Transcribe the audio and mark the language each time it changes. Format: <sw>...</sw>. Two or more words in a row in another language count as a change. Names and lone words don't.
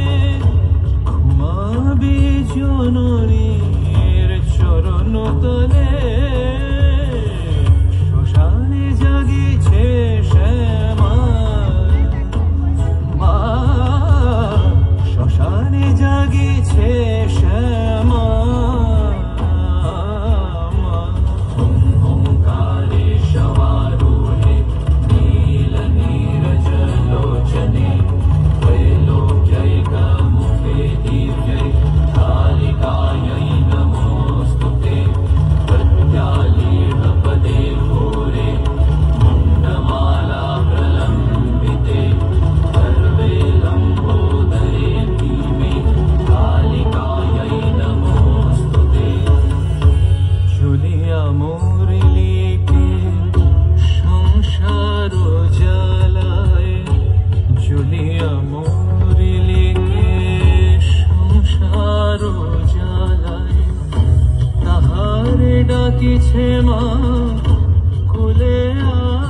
<bn>ঘুমাবি জননীর চরণ তলে, শ্মশানে জাগিছে শ্যামা মা, শ্মশানে জাগিছে শ্যামা।</bn> <sa>ওঙ্কারে শবারূঢ়ে নীল নীরজলোচনে, त्रैलोक्यैकमुखे दिव्यै कालिकायै नमोऽस्तुते। प्रत्यालीढपदे घोरे मुण्डमाला प्रलम्बिते, सर्वे लम्बोदरे भीमे कालिकायै नमोऽस्तुते।</sa> <bn>ঝুলিয়া মুরলিকে সংসার জ্বালায়, ঝুলিয়া মুরলিকে সংসার জ্বালায়। তাহারে ডাকিছে মা কোলে</bn>